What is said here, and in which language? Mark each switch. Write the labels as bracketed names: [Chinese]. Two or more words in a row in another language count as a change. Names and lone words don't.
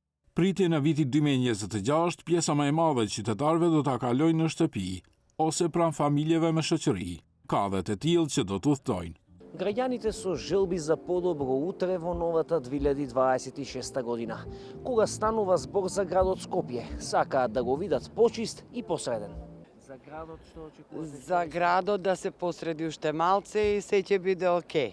[Albanian] Pritje në vitit 2026, pjesa më e madhe e qytetarëve do ta kalojnë në shtëpi ose pranë familjeve me shoqëri. Ka dhe të tillë që do të udhtojnë. [Macedonian] Граѓаните со желби за подобро утре во новата 2026 година. Кога станува збор за градот Скопје, сакаат да го видат почист и посреден. За градот што очекувате? За градот да се посреди уште малце и се ќе биде окей.